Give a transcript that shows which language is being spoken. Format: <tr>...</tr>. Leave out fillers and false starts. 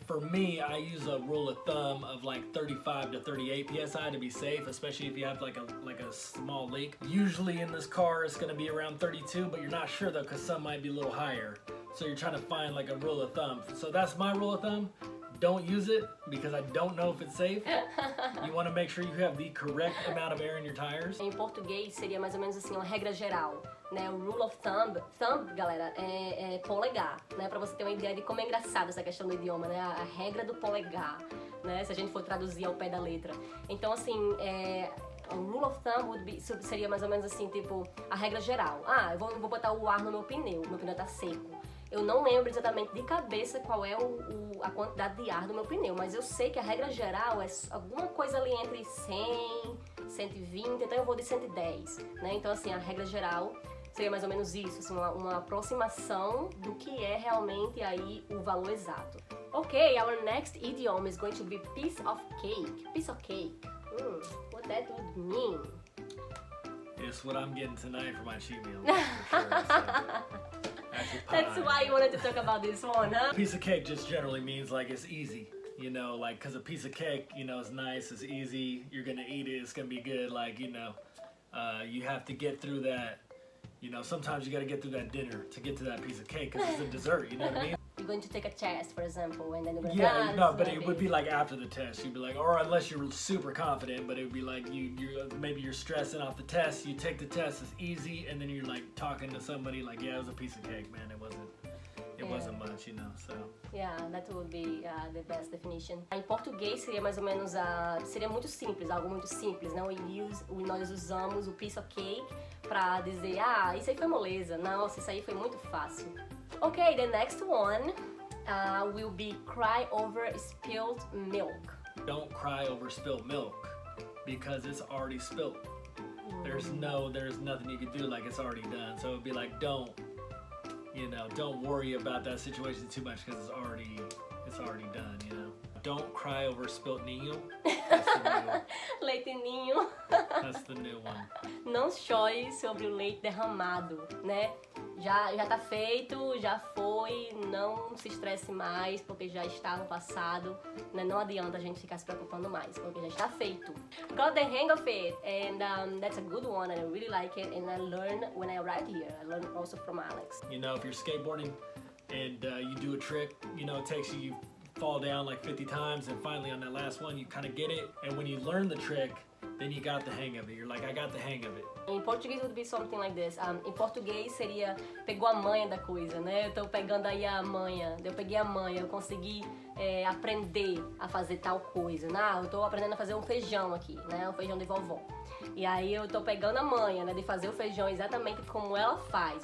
<en>For me, I use a rule of thumb of like 35 to 38 psi to be safe, especially if you have like a small leak. Usually in this car it's going to be around 32, but you're not sure though because some might be a little higher. So you're trying to find like a rule of thumb. So that's my rule of thumb. Don't use it because I don't know if it's safe. You want to make sure you have the correct amount of air in your tires.</en> <pt>Em português seria mais ou menos assim uma regra geral, né? O rule of thumb, galera, é polegar, né? Pra você ter uma ideia de como é engraçado essa questão do idioma, né? A regra do polegar, né? Se a gente for traduzir ao pé da letra. Então assim, o rule of thumb seria mais ou menos assim, tipo, a regra geral. Eu vou botar o ar no meu pneu tá seco. Eu não lembro exatamente de cabeça qual é a quantidade de ar do meu pneu, mas eu sei que a regra geral é alguma coisa ali entre 100, 120, então eu vou de 110, né? Então assim, a regra geral seria mais ou menos isso, assim, uma aproximação do que é realmente aí o valor exato.</pt> <en>Okay, our next idiom is going to be piece of cake. Piece of cake. What that would mean? It's what I'm getting tonight for my cheat meal, for sure. So. That's why you wanted to talk about this one, huh? A piece of cake just generally means like it's easy, you know, like because a piece of cake, you know, is nice, it's easy, you're gonna eat it, it's gonna be good, like, you know, you have to get through that, you know, sometimes you gotta get through that dinner to get to that piece of cake because it's a dessert, you know what I mean? You're going to take a test, for example, and then you're gonna no, but it would be like after the test. You'd be like, or unless you're super confident, but it would be like maybe you're stressing off the test. You take the test, it's easy, and then you're like talking to somebody like, yeah, it was a piece of cake, man. It wasn't much, you know. So. Yeah, that would be the best definition.</en> <pt>Em português seria mais ou menos seria muito simples, algo muito simples, né? Nós usamos o piece of cake pra dizer, isso aí foi moleza. Nossa, isso aí foi muito fácil.</pt> <en>Okay, the next one will be cry over spilled milk. Don't cry over spilled milk because it's already spilled. There's nothing you can do, like it's already done. So it'd be like, don't you know, don't worry about that situation too much because it's already done, you know. Don't cry over spilt niño. That's the new,</en> <pt>Leite ninho.</pt> <en>that's the new one.</en> <pt>Não chore sobre o leite derramado, né? Já tá feito, já foi, não se estresse mais, porque já está no passado, né? Não adianta a gente ficar se preocupando mais, porque já está feito.</pt> <en>Got the hang of it, and that's a good one, and I really like it, and I learned when I arrived here. I learned also from Alex. You know, if you're skateboarding and you do a trick, you know, it takes you fall down like 50 times, and finally on that last one you kind of get it, and when you learn the trick, then you got the hang of it. You're like, I got the hang of it.</en> <pt>Em português</pt> <en>would be something like this.</en> <pt>Em português seria pegou a manha da coisa, né? Eu tô pegando aí a manha, eu peguei a manha, eu consegui aprender a fazer tal coisa. Eu tô aprendendo a fazer um feijão aqui, né? Um feijão de vovó. E aí eu tô pegando a manha, né? De fazer o feijão exatamente como ela faz.</pt>